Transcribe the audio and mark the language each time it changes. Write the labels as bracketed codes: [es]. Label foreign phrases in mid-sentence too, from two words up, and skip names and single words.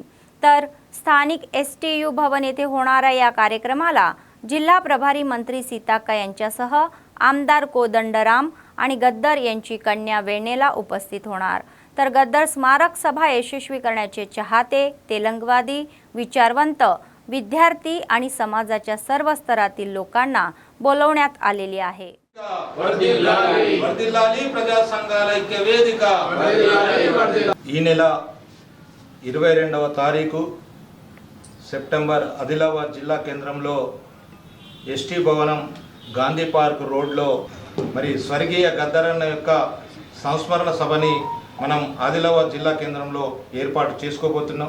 [mr] तर स्थानिक STU भवन येथे होणाऱ्या या कार्यक्रमाला जिल्हा प्रभारी मंत्री सीताक्का यांच्यासह आमदार कोदंडराम आणि गद्दर यांची कन्या वेणेला उपस्थित होणार. तर गद्दर स्मारक सभा यशस्वी करण्याचे चाहते, तेलंगवादी, विचारवंत, विद्यार्थी आणि समाजाच्या सर्व स्तरातील लोकांना बोलवण्यात आलेले आहे. [te] ఈ నెల 22వ తారీఖు సెప్టెంబర్ ఆదిలాబాద్ జిల్లా కేంద్రంలో ST భవనం గాంధీ పార్క్ రోడ్లో మరి స్వర్గీయ గద్దరన్న యొక్క సంస్మరణ సభని మనం ఆదిలాబాద్ జిల్లా కేంద్రంలో ఏర్పాటు చేసుకోబోతున్నాం.